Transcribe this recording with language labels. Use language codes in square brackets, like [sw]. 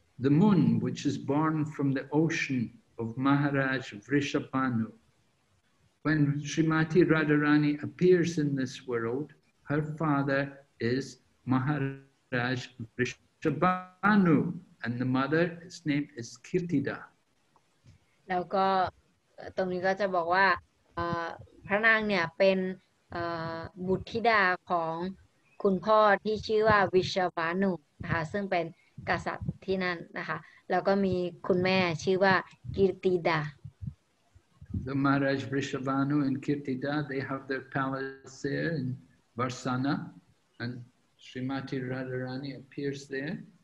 [en] the moon, which is born from the ocean of Maharaj Vrishabhanu. When Srimati Radharani appears in this world, her father is Maharaj Vrishabhanu, and the mother, his name is Kirtida. [th] แล้วก็ตรงนี้ก็จะบอกว่าพระนางเนี่ยเป็นบุตรธิดาของคุณพ่อที่ชื่อว่าวิชวานุนะคะซึ่งเป็นกษัตริย์ที่นั่นนะคะแล้วก็มีคุณแม่ชื่อว่ากิรติดา [en] The Maharaj Vrishabhanu and Kirtida, they have their palace there in Varsana, and Srimati Radharani appears there.